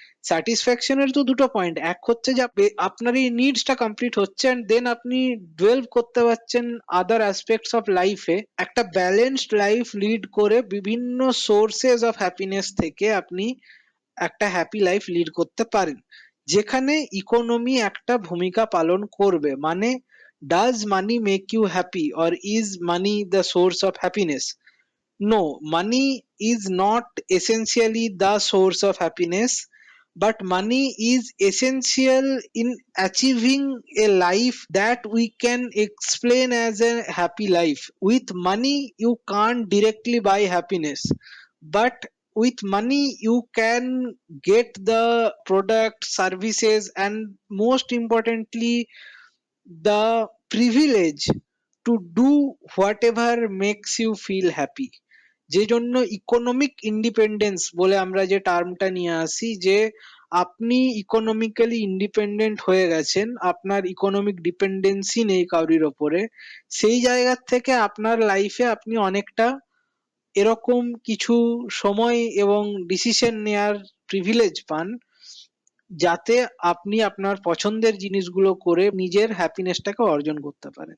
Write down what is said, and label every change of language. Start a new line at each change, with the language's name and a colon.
Bangla: স্যাটিসফ্যাকশনের তো দুটো পয়েন্ট, এক হচ্ছে যে আপনার এই নিডসটা কমপ্লিট হচ্ছে এন্ড দেন আপনি ডুয়েলভ করতে পারছেন আদার অ্যাসপেক্টস অফ লাইফে, একটা ব্যালেন্সড লাইফ লিড করে বিভিন্ন সোর্সেস অফ হ্যাপিনেস থেকে আপনি একটা হ্যাপি লাইফ লিড করতে পারেন, যেখানে ইকোনমি একটা ভূমিকা পালন করবে। মানে
English: Does money make you happy or is money the source of happiness? No, money is not essentially the source of happiness, but money is essential in achieving a life that we can explain as a happy life. With money, you can't directly buy happiness, but with money, you can get the product, services, and most importantly, the privilege to do whatever makes you feel happy.
Bangla: যে জন্য economic independence বলে আমরা যে টার্মটা নিয়ে আসি, যে আপনি economically independent হয়ে গেছেন, আপনার ইকোনমিক ডিপেন্ডেন্সি নেই কারোর ওপরে, সেই জায়গা থেকে আপনার লাইফে আপনি অনেকটা এরকম কিছু সময় এবং ডিসিশন নেয়ার প্রিভিলেজ পান, যাতে আপনি আপনার পছন্দের জিনিসগুলো করে নিজের হ্যাপিনেসটাকে অর্জন করতে পারেন।